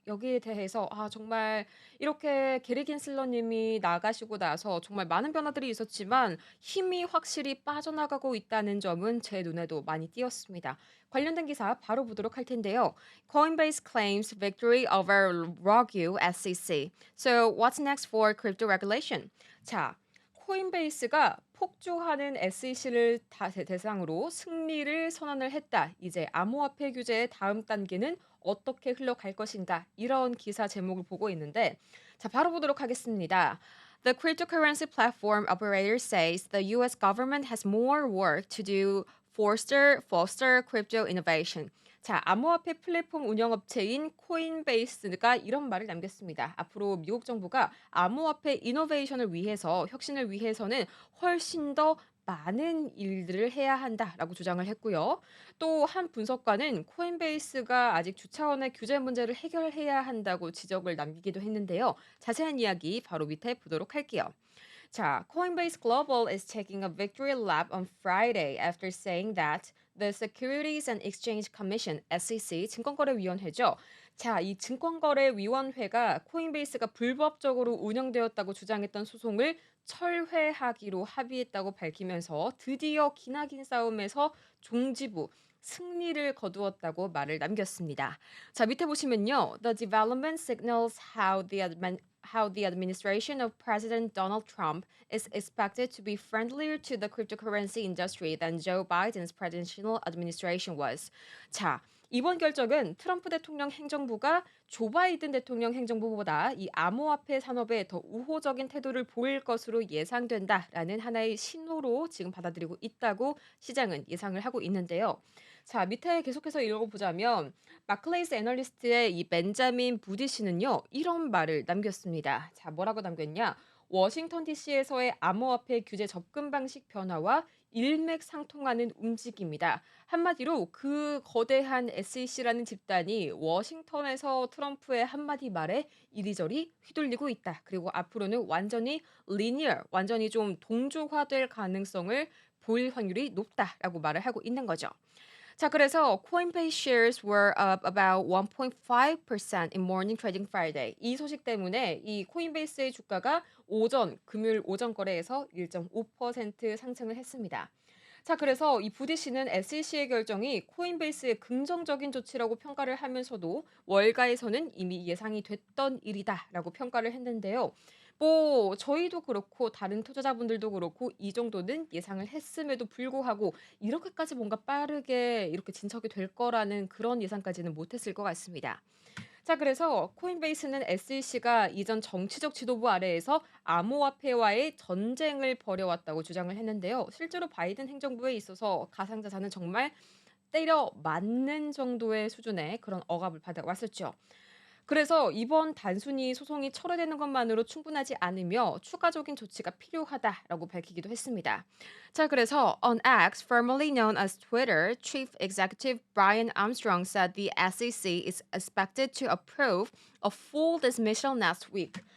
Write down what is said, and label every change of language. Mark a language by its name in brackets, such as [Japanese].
[Korean] 여기에 대해서 정말 이렇게 게리 긴슬러님이 나가시고 나서 정말 많은 변화들이 있었지만 힘이 확실히 빠져나가고 있다는 점은 제 눈에도 많이 띄었습니다. 관련된 기사 바로 보도록 할 텐데요. [English] Coinbase claims victory over Rogue SEC. So what's next for crypto regulation? [Korean] 자, 코인베이스가 폭주하는 SEC를 대상으로 승리를 선언을 했다. 이제 암호화폐 규제의 다음 단계는 어떻게 흘러갈 것인가? 이런 기사 제목을 보고 있는데 자, 바로 보도록 하겠습니다. [English] The cryptocurrency platform operator says the US government has more work to do foster crypto innovation. [Korean] 자, 암호화폐 플랫폼 운영업체인 코인베이스가 이런 말을 남겼습니다. 앞으로 미국 정부가 암호화폐 이노베이션을 위해서 혁신을 위해서는 훨씬 더 많은 일들을 해야 한다라고 주장을 했고요. 또 한 분석가는 코인베이스가 아직 주 차원의 규제 문제를 해결해야 한다고 지적을 남기기도 했는데요. 자세한 이야기 바로 밑에 보도록 할게요. [English] 자, Coinbase Global is taking a victory lap on Friday after saying that the Securities and Exchange Commission (SEC) [Korean] 증권거래위원회죠. 자, 이 증권거래위원회가 코인베이스가 불법적으로 운영되었다고 주장했던 소송을 철회하기로 합의했다고 밝히면서 드디어 기나긴 싸움에서 종지부 승리를 거두었다고 말을 남겼습니다. 자, 밑에 보시면요. [English] The development signals how the administration of President Donald Trump is expected to be friendlier to the cryptocurrency industry than Joe Biden's presidential administration was. 자, [Korean] 이번 결정은 트럼프 대통령 행정부가 조 바이든 대통령 행정부보다 이 암호화폐 산업에 더 우호적인 태도를 보일 것으로 예상된다라는 하나의 신호로 지금 받아들이고 있다고 시장은 예상을 하고 있는데요. 자, 밑에 계속해서 읽어보자면 마클레이스 애널리스트의 이 벤자민 부디 씨는요, 이런 말을 남겼습니다. 자, 뭐라고 남겼냐? 워싱턴 DC에서의 암호화폐 규제 접근 방식 변화와 일맥상통하는 움직임이다. 한마디로 그 거대한 SEC라는 집단이 워싱턴에서 트럼프의 한마디 말에 이리저리 휘둘리고 있다. 그리고 앞으로는 완전히 linear, 완전히 좀 동조화될 가능성을 보일 확률이 높다라고 말을 하고 있는 거죠. 자, 그래서 [English] Coinbase shares were up about 1.5% in morning trading Friday. [Korean] 이 소식 때문에 이 코인베이스의 주가가 금요일 오전 거래에서 1.5% 상승을 했습니다. 자, 그래서 이 부디 씨는 SEC의 결정이 코인베이스의 긍정적인 조치라고 평가를 하면서도 월가에서는 이미 예상이 됐던 일이다라고 평가를 했는데요. 뭐 저희도 그렇고 다른 투자자분들도 그렇고 이 정도는 예상을 했음에도 불구하고 이렇게까지 뭔가 빠르게 이렇게 진척이 될 거라는 그런 예상까지는 못했을 것 같습니다. 자, 그래서 코인베이스는 SEC가 이전 정치적 지도부 아래에서 암호화폐와의 전쟁을 벌여왔다고 주장을 했는데요. 실제로 바이든 행정부에 있어서 가상자산은 정말 때려 맞는 정도의 수준의 그런 억압을 받아왔었죠. 그래서 이번 단순히 소송이 철회되는 것만으로 충분하지 않으며 추가적인 조치가 필요하다라고 밝히기도 했습니다. 자, 그래서 [English] on X, formerly known as Twitter, Chief Executive Brian Armstrong said the SEC is expected to approve a full dismissal next week.